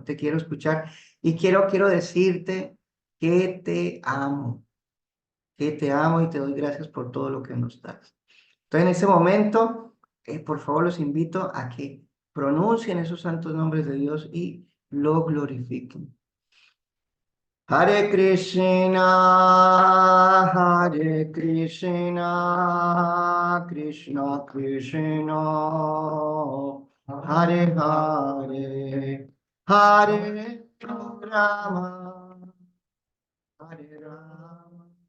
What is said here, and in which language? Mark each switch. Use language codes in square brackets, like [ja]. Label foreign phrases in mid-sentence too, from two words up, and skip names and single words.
[es] Te quiero escuchar y quiero decirte que te amo y te doy gracias por todo lo que nos das. Entonces, en este momento, por favor, los invito a que pronuncien esos santos nombres de Dios y lo glorifiquen. [sa] हरे कृष्ण, हरे कृष्ण, कृष्ण कृष्ण, हरे हरे, हरे राम, हरे राम,